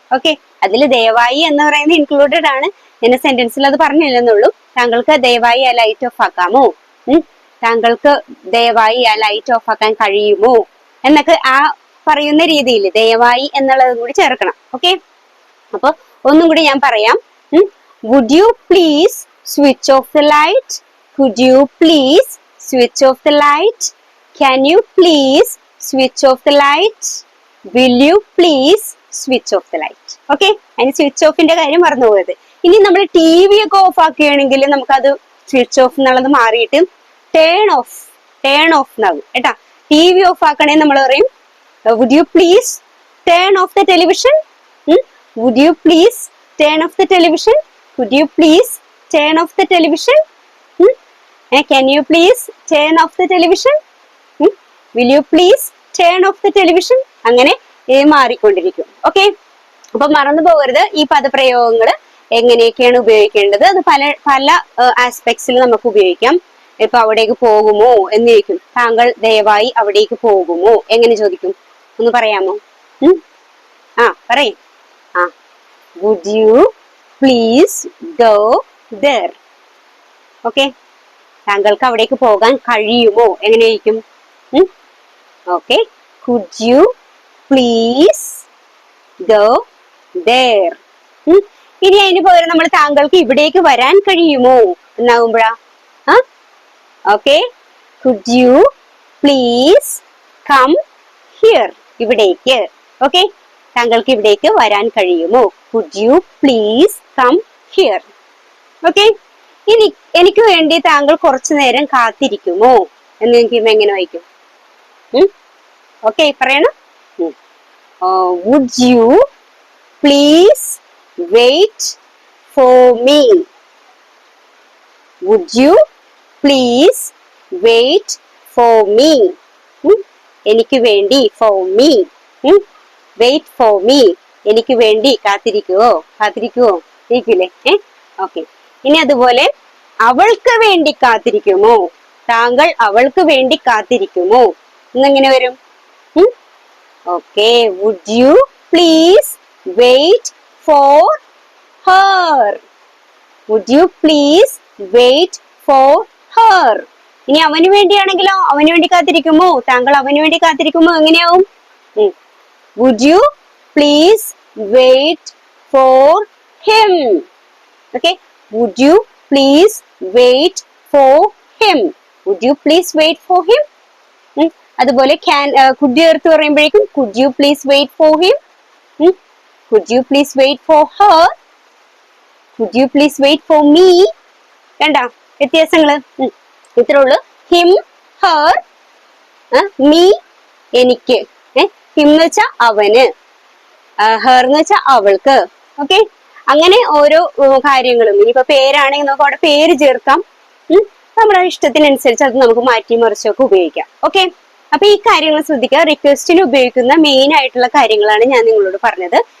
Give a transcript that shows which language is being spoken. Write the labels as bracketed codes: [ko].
[ml] Okay, അതിൽ ദയവായി എന്ന് പറയുന്നത് ഇൻക്ലൂഡഡ് ആണ്. ഞാൻ സെന്റൻസിൽ അത് പറഞ്ഞില്ലെന്നുള്ളൂ. താങ്കൾക്ക് ദയവായി ആ ലൈറ്റ് ഓഫ് ആക്കാമോ, താങ്കൾക്ക് ദയവായി ആ ലൈറ്റ് ഓഫ് ആക്കാൻ കഴിയുമോ എന്നൊക്കെ ആ പറയുന്ന രീതിയിൽ ദയവായി എന്നുള്ളത് കൂടി ചേർക്കണം. ഓക്കെ, അപ്പൊ ഒന്നും കൂടി ഞാൻ പറയാം. [en] Would you please switch off the light, could you please switch off the light, can you please switch off the light, will you please switch off the light. [ml] Okay, അതിന് സ്വിച്ച് ഓഫിന്റെ കാര്യം മറന്നുപോയത്. ഇനി നമ്മൾ TV ഒക്കെ of ആക്കുകയാണെങ്കിൽ നമുക്കത് switch off എന്നുള്ളത് മാറിയിട്ട് turn of എന്നാകും കേട്ടാ. TV ഓഫ് ആക്കണേ നമ്മൾ പറയും [en] Would you please turn off the television? Would you please turn off the television? Could you please turn off the television? Can you please turn off the television? Will you please turn off the television? [ml] അങ്ങനെ മാറിക്കൊണ്ടിരിക്കും. Okay, അപ്പൊ മറന്നു പോകരുത് ഈ പദപ്രയോഗങ്ങൾ എങ്ങനെയൊക്കെയാണ് ഉപയോഗിക്കേണ്ടത്. അത് പല പല ആസ്പെക്ട്സിൽ നമുക്ക് ഉപയോഗിക്കാം. ഇപ്പൊ അവിടേക്ക് പോകുമോ എന്ന് ചോദിക്കും. താങ്കൾ ദയവായി അവിടേക്ക് പോകുമോ എങ്ങനെ ചോദിക്കും? ഒന്ന് പറയാമോ? പറയും. [en] Would you please go there? [ml] Okay, താങ്കൾക്ക് അവിടേക്ക് പോകാൻ കഴിയുമോ എങ്ങനെ ചോദിക്കും? [en] Okay, could you please go there? [ml] ഇനി അതിന് പകരം നമ്മൾ താങ്കൾക്ക് ഇവിടേക്ക് വരാൻ കഴിയുമോ എന്നാകുമ്പോഴാ okay, [en] could you please come here? [ml] ഇവിടേക്ക്. ഓക്കെ, താങ്കൾക്ക് ഇവിടേക്ക് വരാൻ കഴിയുമോ? [en] could you please come here? [ml] Okay, ഇനി എനിക്ക് വേണ്ടി താങ്കൾ കുറച്ചു നേരം കാത്തിരിക്കുമോ എന്ന് ചോദിക്കുമ്പോ എങ്ങനെ വായിക്കും? ഓക്കെ, പറയണം. [en] would you please wait for me? Would you please wait for me? [ml] എനിക്ക് വേണ്ടി [en] for me. wait for me, [ml] എനിക്ക് വേണ്ടി കാത്തിരിക്കുവോ? ഇരിക്കില്ലേ? ഓക്കെ, ഇനി അതുപോലെ അവൾക്ക് വേണ്ടി കാത്തിരിക്കുമോ? താങ്കൾ അവൾക്ക് വേണ്ടി കാത്തിരിക്കുമോ എന്നെങ്ങനെ വരും? [en] Okay, would you please wait for her? Would you please wait for her? [ml] ഇനി അവന് വേണ്ടിയാണെങ്കിലോ, അവന് വേണ്ടി കാത്തിരിക്കുമോ? താങ്കൾ അവന് വേണ്ടി കാത്തിരിക്കുമോ എങ്ങനെയാവും? [en] Would you please wait for him? Okay, would you please wait for him? Would you please wait for him? [ml] അതുപോലെ [en] could you [ml] എടുത്ത് പറയുമ്പോഴേക്കും [en] could you please wait for him? could you please wait for her? could you please wait for me? [ml] കണ്ടാ വ്യത്യാസങ്ങള്? ഇത്രേ ഉള്ളൂ. him, her, me, എനിക്ക്. him എന്ന് വെച്ചാ അവന്, her എന്ന് വെച്ചാ അവൾക്ക്. ഓക്കെ, അങ്ങനെ ഓരോ കാര്യങ്ങളും. ഇനിയിപ്പോ പേരാണെങ്കിൽ നമുക്ക് അവിടെ പേര് ചേർക്കാം. നമ്മുടെ ഇഷ്ടത്തിനനുസരിച്ച് അത് നമുക്ക് മാറ്റി മറിച്ചൊക്കെ ഉപയോഗിക്കാം. ഓക്കെ, അപ്പൊ ഈ കാര്യങ്ങൾ ശ്രദ്ധിക്കുക. റിക്വസ്റ്റിന് ഉപയോഗിക്കുന്ന മെയിൻ ആയിട്ടുള്ള കാര്യങ്ങളാണ് ഞാൻ നിങ്ങളോട് പറഞ്ഞത്.